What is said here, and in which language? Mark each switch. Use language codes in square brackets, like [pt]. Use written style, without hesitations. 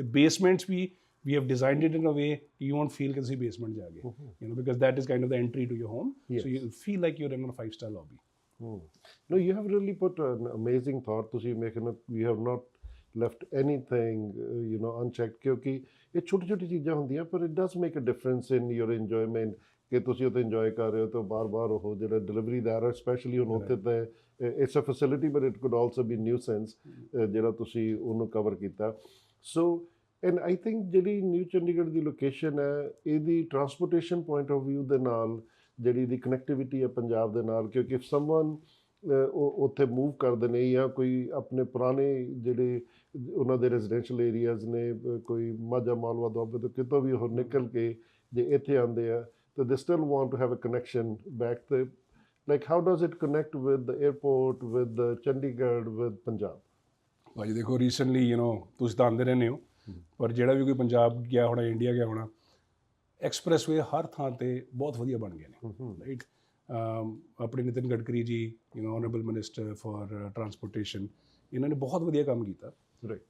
[en] The basements we have designed it in a way you won't feel कि [pa] ਤੁਸੀਂ basement ਜਾ ਗਏ, [en] you know, because that is kind of the entry to your home. Yes. So you feel like you're in a 5-star lobby. No, you have really put an amazing thought. We have not left anything, you know, unchecked. [hi] क्योंकि ये छोटी-छोटी चीज़ें होंदी हैं, [en] but it does make a difference in your enjoyment. [pa] कि ਤੁਸੀਂ ਉੱਥੇ enjoy ਕਰ ਰਹੇ ਹੋ ਤਾਂ ਬਾਰ-ਬਾਰ ਉਹ ਜਿਹੜਾ ਡਿਲੀਵਰੀ ਦਾ ਹੈ, ਸਪੈਸ਼ਲੀ ਹੁਣ ਉੱਥੇ ਤਾਂ [en] it's a facility, but it could also be nuisance [pa] ਜਿਹੜਾ ਤੁਸੀਂ ਉਹਨੂੰ ਕਵਰ ਕੀਤਾ. [en] so and I think [pa] ਜਿਹੜੀ ਨਿਊ ਚੰਡੀਗੜ੍ਹ ਦੀ ਲੋਕੇਸ਼ਨ ਹੈ, ਇਹਦੀ ਟਰਾਂਸਪੋਰਟੇਸ਼ਨ ਪੁਆਇੰਟ ਆਫ ਵਿਊ ਦੇ ਨਾਲ ਜਿਹੜੀ ਦੀ ਕਨੈਕਟੀਵਿਟੀ ਹੈ ਪੰਜਾਬ ਦੇ ਨਾਲ, ਕਿਉਂਕਿ [en] if someone [pa] ਉੱਥੇ ਮੂਵ ਕਰਦੇ ਨੇ ਜਾਂ ਕੋਈ ਆਪਣੇ ਪੁਰਾਣੇ ਜਿਹੜੇ ਉਹਨਾਂ ਦੇ ਰੈਜ਼ੀਡੈਂਸ਼ੀਅਲ ਏਰੀਆਜ਼ ਨੇ, ਕੋਈ ਮਾਝਾ ਮਾਲਵਾ ਦੁਆਬੇ ਤੋਂ ਕਿਤੋਂ ਵੀ ਉਹ ਨਿਕਲ ਕੇ ਜੇ ਇੱਥੇ ਆਉਂਦੇ ਆ, [en] so they still want to have a connection back there. Like, how does it connect with the airport, with the Chandigarh, with Punjab? [pa] ਭਾਜੀ ਦੇਖੋ, ਰੀਸੈਂਟਲੀ ਯੂ ਨੋ ਤੁਸੀਂ ਤਾਂ ਆਉਂਦੇ ਰਹਿੰਦੇ ਹੋ, ਪਰ ਜਿਹੜਾ ਵੀ ਕੋਈ ਪੰਜਾਬ ਗਿਆ ਹੋਣਾ, ਇੰਡੀਆ ਗਿਆ ਹੋਣਾ, ਐਕਸਪ੍ਰੈਸਵੇ ਹਰ ਥਾਂ ਤੇ ਬਹੁਤ ਵਧੀਆ ਬਣ ਗਏ ਨੇ, ਰਾਈਟ. ਆਪਣੇ ਨਿਤਿਨ ਗਡਕਰੀ ਜੀ, [en] you know honourable minister for transportation, [pa] ਇਹਨਾਂ ਨੇ ਬਹੁਤ ਵਧੀਆ ਕੰਮ ਕੀਤਾ, ਰਾਈਟ.